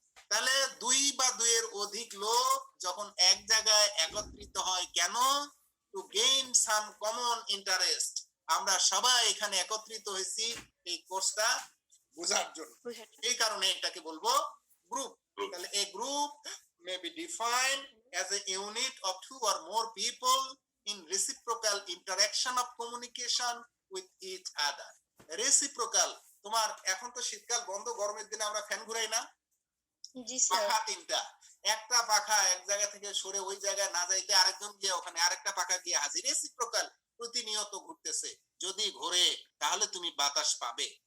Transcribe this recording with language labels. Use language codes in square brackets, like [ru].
[bn] তাহলে 2 বা 2 এর অধিক লোক যখন এক জায়গায় একত্রিত হয়, কেন? [en] To gain some common interest. [bn] আমরা সবাই এখানে একত্রিত হয়েছি এই কোর্সটা বোঝার জন্য, বুঝেছি। এই কারণে এটাকে বলবো গ্রুপ। [en] Group. [bn] তাহলে [en] a group may be defined as a unit of 2 or more people in reciprocal interaction of communication with each other. [bn] Reciprocal, তোমার এখন তো শীতকাল বন্ধ, গরমের দিনে আমরা ফ্যান ঘুরাই না? জি স্যার। পাখা 3টা, একটা পাখা এক জায়গা থেকে সরে ওই জায়গায় না যাইতে আরেকজন গিয়ে ওখানে আরেকটা পাখা গিয়ে হাজির। রেসিপ্রোকাল, প্রতিনিয়ত ঘুরতেছে। যদি ঘোরে তাহলে তুমি বাতাস পাবে।